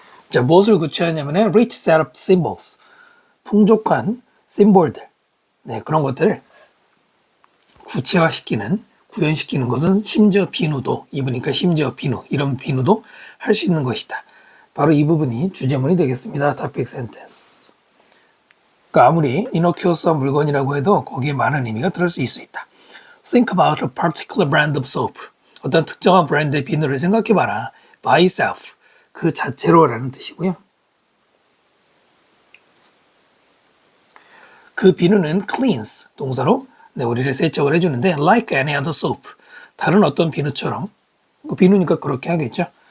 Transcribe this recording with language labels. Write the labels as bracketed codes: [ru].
[ko] 자, 무엇을 구체화하냐면 [en] rich set of symbols, [ko] 풍족한 심볼들, 네, 그런 것들을 구체화시키는, 구현시키는 것은 심지어 비누도, 입으니까 심지어 비누, 이런 비누도 할 수 있는 것이다. 바로 이 부분이 주제문이 되겠습니다. [en] topic sentence. [ko] 그러니까 아무리 innocuous한 물건이라고 해도 거기에 많은 의미가 들을 수 있다. [en] Think about a particular brand of soap. [ko] 어떤 특정한 브랜드의 비누를 생각해봐라. [en] by itself. [ko] 그 자체로라는 뜻이고요. 그 비누는 cleans 동사로 우리를 세척을 해주는데 [en] like any other soap, [ko] 다른 어떤 비누처럼, 그 비누니까 그렇게 하겠죠.